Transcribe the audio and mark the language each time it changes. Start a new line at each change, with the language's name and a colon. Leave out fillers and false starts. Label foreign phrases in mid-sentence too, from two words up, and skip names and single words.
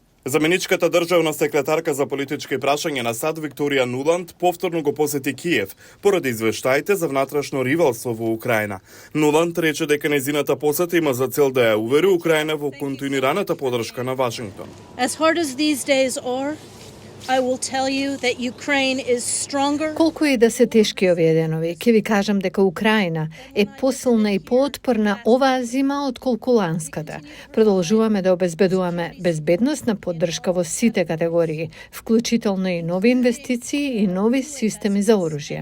Macedonian: Заменичката државна секретарка за политички прашања на САД Викторија Нуланд повторно го посети Киев поради извештаите за внатрешно ривалство во Украина. Нуланд рече дека нејзината посета има за цел да ја увери Украина во континуираната поддршка на Вашингтон.
English: As hard as these days are, I will tell you that Ukraine is stronger.
Macedonian: Колку и да се тешки овие денови, ќе ви кажам дека Украина е посилна и поотпорна оваа зима отколку ланската. Продолжуваме да обезбедуваме безбедносна поддршка во сите категории, вклучително и нови инвестиции и нови системи за оружје.